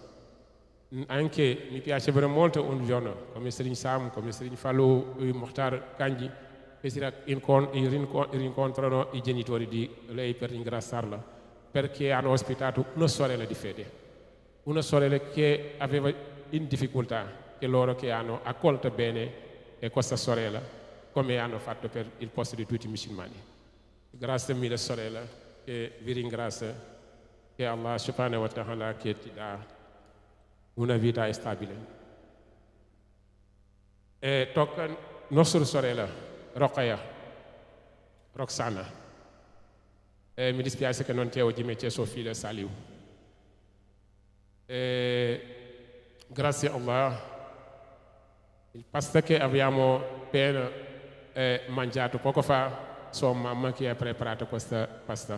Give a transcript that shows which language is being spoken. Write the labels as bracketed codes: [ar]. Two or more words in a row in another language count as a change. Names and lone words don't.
[it] Anche mi piacerebbe molto un giorno, come Serigne Sam, come Serigne Fallou, Mokhtar Kanji, che si rincontrano i genitori di lei per ringraziarla, perché hanno ospitato una sorella di fede, una sorella che aveva in difficoltà, e loro che hanno accolto bene questa sorella, come hanno fatto per il posto di tutti i musulmani. Grazie mille sorella, e vi ringrazio, che [ar] الله سبحانه وتعالى [it] che ti dà una vita stabile. E tocca nostra sorella Roxana. Mi dispiace che non c'è oggi, ma c'è suo figlio Saliu. Grazie a Allah, il pasta che abbiamo appena mangiato poco fa, sua mamma che ha preparato questa pasta.